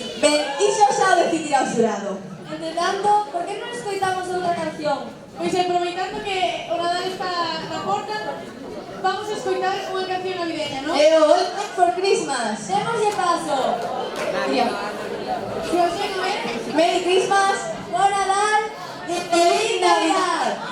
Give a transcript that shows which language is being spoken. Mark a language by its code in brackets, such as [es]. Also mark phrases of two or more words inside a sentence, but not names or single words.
[gl] Ben, iso xa o decidirá o xurado. Entendando, por que non escoitamos outra canción? Pois aproveitando que o Nadal está na porta, vamos a escoitar unha canción navideña, non? E o All for Christmas. Démoslle paso. Mira, Xosé Noel, [en] Merry Christmas. [gl] Bon Nadal E [es] Feliz Navidad.